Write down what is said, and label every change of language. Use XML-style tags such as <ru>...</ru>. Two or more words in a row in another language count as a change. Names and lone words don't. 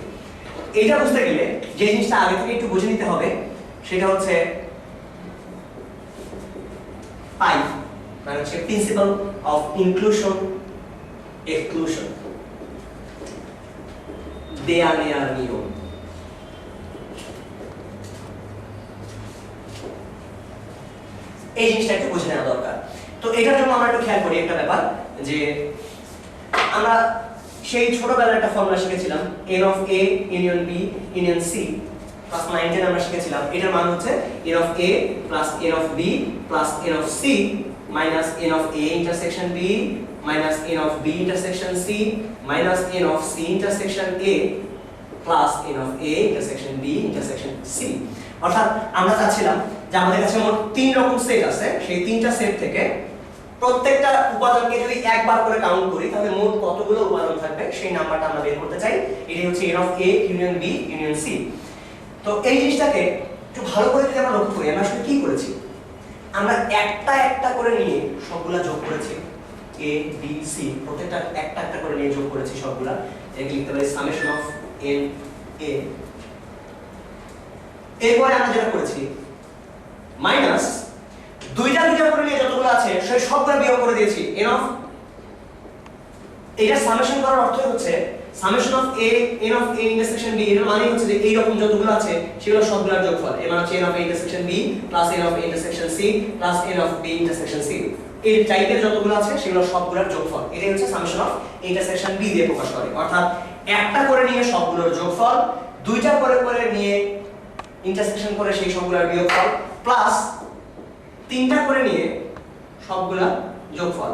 <bn>এইটা বুঝতে গেলে যে জিনিসটা আগে থেকে একটু বুঝে নিতে হবে সেটা হচ্ছে পাই, মানে হচ্ছে</bn> <en>principle of inclusion exclusion,</en> <bn>দেয়া নেয়ার নিয়ম। এই জিনিসটা একটু বুঝে নেওয়া দরকার। তো এটার জন্য আমরা একটু খেয়াল করি একটা ব্যাপার, যে আমরা সেই ছোটবেলায় একটা ফর্মুলা শিখেছিলাম,</bn> <en>n of a union b union c, ক্লাস 9 10</en> <bn>আমরা শিখেছিলাম। এটার মান হচ্ছে</bn> <en>n of a plus n of b plus n of c minus n of a intersection b minus n of b intersection c minus n of c intersection a plus n of a intersection b intersection c।</en> <bn>অর্থাৎ আমরা চাচ্ছিলাম যে আমাদের কাছে মোট 3 রকম সেট আছে, সেই 3টা সেট থেকে প্রত্যেকটা উপাদানকে যদি একবার করে কাউন্ট করি তাহলে মোট কতগুলো উপাদান থাকবে সেই নাম্বারটা আমরা বের করতে চাই। এটাই হচ্ছে</bn> <en>n of a union b union c।</en> <bn>তো এই জিনিসটাকে একটু ভালো করে যদি আমরা লক্ষ্য করি, আমরা আসলে কি করেছি, আমরা একটা একটা করে নিয়ে সবগুলা যোগ করেছি। a b c প্রত্যেকটা একটা একটা করে নিয়ে যোগ করেছি সবগুলা। এটাকে লিখতে পারি</bn> <en>summation of n a.</en> <bn>এরপরে আমরা যেটা করেছি মাইনাস দুইটা দুইটা করে নিয়ে যতগুলো আছে সেই সবগুলো বিয়োগ করে দিয়েছি</bn> <en>n of,</en> <bn>এটা সামেশন করার অর্থ হচ্ছে</bn> <en>summation of a n of a intersection b,</en> <bn>এর মানে হচ্ছে যে এই রকম যতগুলো আছে সেগুলো সবগুলোর যোগফল। এর মানে হচ্ছে</bn> <en>n of a intersection b plus n of a intersection c plus n of b intersection c,</en> <bn>এই টাইপের যতগুলো আছে সেগুলো সবগুলোর যোগফল। এটাই হচ্ছে</bn> <en>summation of intersection b</en> <bn>দিয়ে প্রকাশ করে। অর্থাৎ একটা করে নিয়ে সবগুলোর যোগফল, দুইটা করে করে নিয়ে ইন্টারসেকশন করে সেই সবগুলোর বিয়োগফল, প্লাস 3টা করে নিয়ে সবগুলা যোগফল।</bn>